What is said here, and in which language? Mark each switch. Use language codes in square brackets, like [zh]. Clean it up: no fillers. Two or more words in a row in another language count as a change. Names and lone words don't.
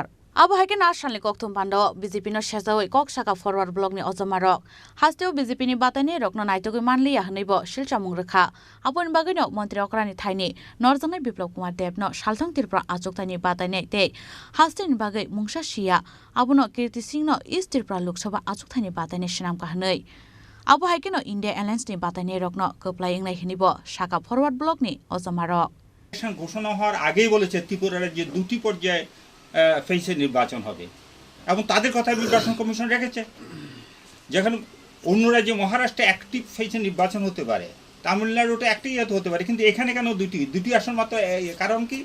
[trp] आबहावाके ना सानले कक्थुम पान्दाव बीजेपी नो सेजावै कक साका फरवार्ड ब्लकनि अजमा रक हास्टेव बीजेपी नि बातायनाय रकनो नायतगै मानलिया हनैबो शिलचामुं रेखा आबोनि बागैनो मन्त्री अक्रानि थाइनि नरजंनाय बिप्लव कुमार देवनो सालथं तिरप्रा आचुकतानि बातायनाय ते हास्टेनि बागै मुंसा सिया आबोनो कीर्ति सिंहनो ईस्ट तिरप्रा लोकसभा आचुकतानि बातायनाय सिनामका हनै आबहावाकेनो इंडिया एलायन्सनि बातायनाय रकनो कप्लाय इंनाय हनैबो साका फरवार्ड ब्लकनि अजमा रक [bn] घोषणा হওয়ার আগেই বলেছে ত্রিপুরা রাজ্যে দুটি পর্যায়ে ফেসে নির্বাচন হবে এবং তাদের কথা নির্বাচন কমিশন রেখেছে। যেখানে অন্য রাজ্যে মহারাষ্ট্রে একটি ফেসে নির্বাচন হতে পারে, তামিলনাড়ুতে একটি হতে পারে, কিন্তু এখানে কেন দুটি আসন মাত্র? কারণ কি?